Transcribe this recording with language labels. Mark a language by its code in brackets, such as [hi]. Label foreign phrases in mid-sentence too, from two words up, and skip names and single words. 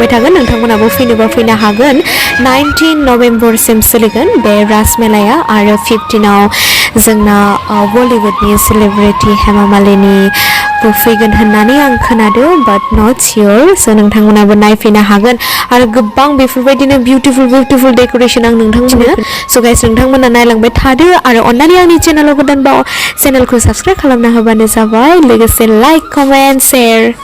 [brx] थागोन नोंथांमोनाबो फैनोबा फैनो हागोन 19 नभेम्बर सिम सोलिगोन बे रासमेलाया आरो 15 आव जोंना बलिउडनि सेलिब्रिटी हेमा मालिनी फैगोन होननानै आं खोनादों [en] but not sure so [brx] नोंथांमोनाबो नायफैनो हागोन आरो गोबां बेफोरबायदिनो [en] beautiful decoration [brx] आं नोंथांमोननो [en] so guys [brx] नोंथांमोना नायलांबाय थादो आरो अन्नानै आंनि चेनेलाव गोदानबा चेनेलखौ साबस्क्राइब खालामना होबानो जाबाय लोगोसे [en] like comment share